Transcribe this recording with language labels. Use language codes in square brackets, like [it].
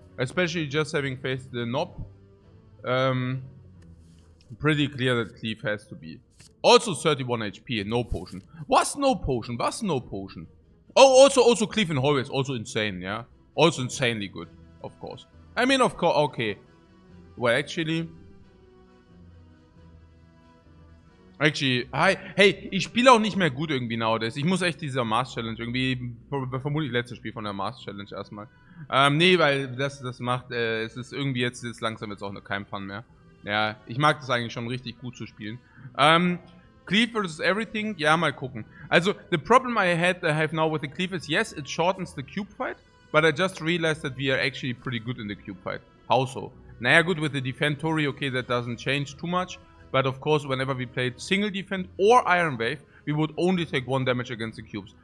[en] Especially just having faced the knob. Pretty clear that Cleave has to be. Also 31 HP and no potion. Was no potion? Oh, also Cleave in Hallways, also insane, yeah? Also insanely good, of course. I mean, of course, okay. Well, actually, hey, [de] ich spiele auch nicht mehr gut irgendwie nowadays. Ich muss echt diese Amaz-Challenge irgendwie, vermutlich letztes Spiel von der Amaz-Challenge erstmal. Nee, weil das macht, es ist irgendwie jetzt langsam auch kein Fun mehr. Ja, ich mag das eigentlich schon richtig gut zu spielen. [en] Cleave versus everything, [de] ja, mal gucken. [en] Also, the problem I have now with the Cleave is, yes, it shortens the cube fight. But I just realized that we are actually pretty good in the cube fight. How so? Naja, good with the defend Tori, okay, that doesn't change too much. But of course, whenever we played single defend or Iron Wave, we would only take 1 damage against the cubes.